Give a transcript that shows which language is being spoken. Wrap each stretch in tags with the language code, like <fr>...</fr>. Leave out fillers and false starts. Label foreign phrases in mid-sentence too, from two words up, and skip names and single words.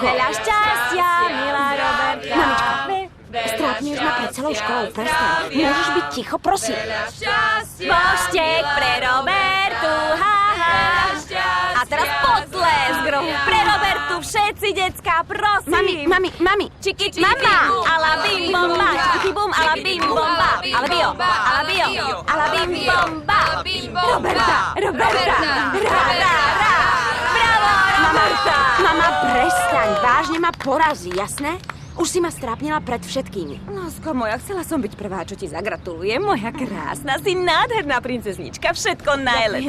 <sk>Veľa šťastia, milá Roberta. Mamička, strápňuješ ma pred celou školou, prestaň. Môžeš byť ticho, prosím. Boštek pre Robertu, haha. A teraz potlesk pre Robertu, všetci decká, prosím. Mami. Čiki, mama. Ala bim bomba, čiki bum, ala bim bomba. Ala bio, ala bim bomba. Roberta. Bravo, Roberta. Mama, prestaň, vážne ma porazí, jasné? Už si ma strápnila pred všetkými. Lásko moja, chcela som byť prvá, čo ti zagratuluje. Moja krásna, si nádherná princeznička, všetko najlepšie.</sk>